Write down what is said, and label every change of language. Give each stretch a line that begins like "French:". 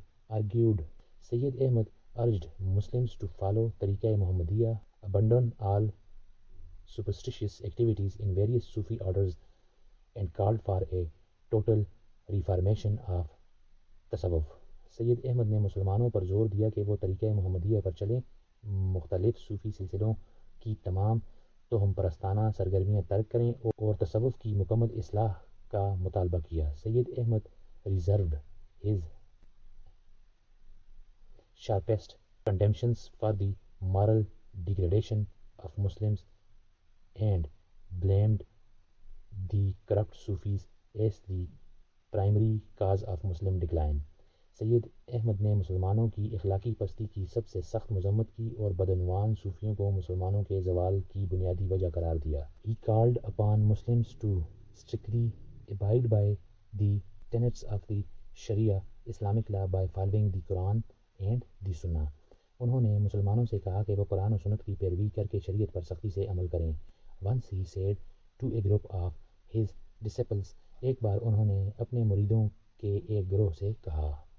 English: Sayyid Ahmad urged Muslims to follow طریقہ محمدیہ, abandon all superstitious activities in various Sufi orders, and called for a total reformation of تصوف.
Urdu: سید احمد نے مسلمانوں پر زور دیا کہ وہ طریقہ محمدیہ پر چلیں، مختلف صوفی سلسلوں کی تمام توہم پرستانہ سرگرمیاں ترک کریں اور تصوف کی مکمل اصلاح کا مطالبہ کیا.
English: Syed Ahmad reserved his sharpest condemnations for the moral degradation of Muslims and blamed the corrupt Sufis as the primary cause of Muslim decline.
Urdu: سید احمد نے مسلمانوں کی اخلاقی پستی کی سب سے سخت مذمت کی اور بدعنوان صوفیوں کو مسلمانوں کے زوال کی بنیادی وجہ قرار دیا.
English: He called upon Muslims to strictly abide by the tenets of the Sharia Islamic law by following the Quran and the Sunnah.
Urdu: انہوں نے مسلمانوں سے کہا کہ وہ قرآن و سنت کی پیروی کر کے شریعت پر سختی سے عمل کریں.
English: Once he said to a group of his disciples,
Urdu: ایک بار انہوں نے اپنے مریدوں کے ایک گروہ سے کہا.